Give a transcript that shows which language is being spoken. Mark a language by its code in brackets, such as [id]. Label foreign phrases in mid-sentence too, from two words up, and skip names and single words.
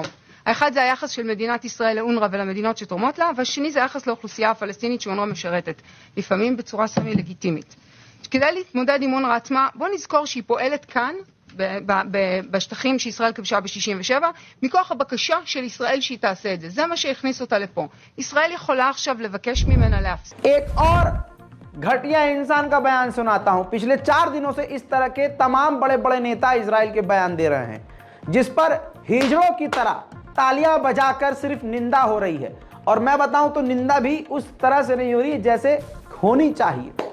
[he] האחד זה היחס של מדינת ישראל לאונר"א ולמדינות שתורמות לה, והשני זה היחס לאוכלוסייה הפלסטינית שאונר"א משרתת, לפעמים בצורה סמי לגיטימית. כדי להתמודד עם אונר"א עצמה, בוא נזכור שהיא פועלת כאן, בשטחים שישראל כבשה ב-67, מכוח הבקשה של ישראל שהיא תעשה את זה. זה מה שהכניס אותה לפה. ישראל יכולה עכשיו לבקש ממנה להפסיק. [hi] एक और घटिया इंसान का बयान सुनाता हूं। पिछले 4 दिनों से इस तरह के तमाम बड़े बड़े नेता इजराइल के बयान दे रहे हैं, जिस पर हिजड़ों की तरह तालियां बजाकर सिर्फ निंदा हो रही है। और मैं बताऊं तो निंदा भी उस तरह से नहीं हो रही जैसे होनी चाहिए।